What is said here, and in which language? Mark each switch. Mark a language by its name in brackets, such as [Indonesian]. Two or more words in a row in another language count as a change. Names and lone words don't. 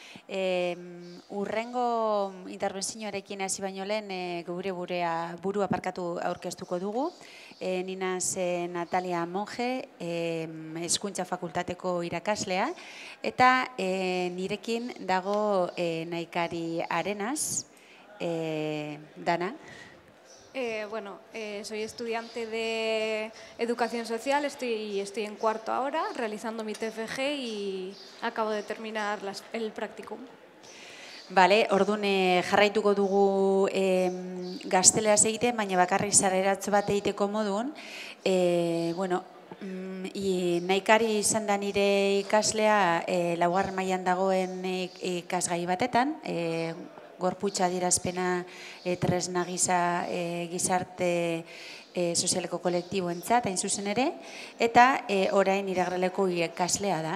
[Basque] Urrengo interbentzioarekin hasi baino lehen gure burua parkatu aurkeztuko dugu. Ni naiz Natalia Monge, Hezkuntza Fakultateko irakaslea, eta nirekin dago Naikari Arenas, Dana. [Spanish] Soy estudiante de Educación Social, estoy en cuarto ahora, realizando mi TFG y acabo de terminar el practicum. [Basque] Bale, orduan jarraituko dugu gazteleraz egiten, baina bakarrik sarreratxo bat egiteko modun. Naikari izan da nire ikaslea laugarren mailan dagoen ikasgai batetan, gorputza adierazpena tresna gisa gizarte sozialeko kolektiboentzat hain zuzen ere, eta orain iragraleko ikaslea da.